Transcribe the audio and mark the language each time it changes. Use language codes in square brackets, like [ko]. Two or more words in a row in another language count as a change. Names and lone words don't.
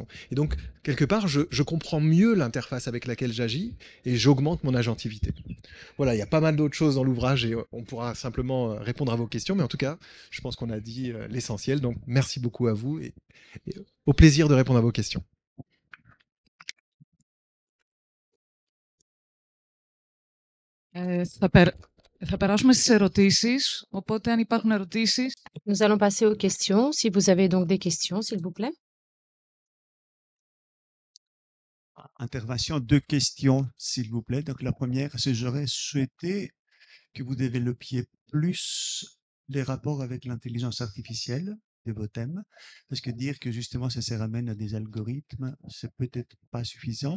[fr] Et donc, quelque part, je comprends mieux l'interface avec laquelle j'agis et j'augmente mon agentivité. Voilà, il y a pas mal d'autres choses dans l'ouvrage et on pourra simplement répondre à vos questions, mais en tout cas, je pense qu'on a dit l'essentiel. Donc, merci beaucoup à vous et au plaisir de répondre à vos questions. [el] Θα περάσουμε στις ερωτήσεις, οπότε αν υπάρχουν ερωτήσεις... [fr] Nous allons passer aux questions. Si vous avez donc des questions, s'il vous plaît. Intervention, 2 questions, s'il vous plaît. Donc la première, c'est j'aurais souhaité que vous développiez plus les rapports avec l'intelligence artificielle de vos thèmes, parce que dire que justement ça se ramène à des algorithmes, c'est peut-être pas suffisant.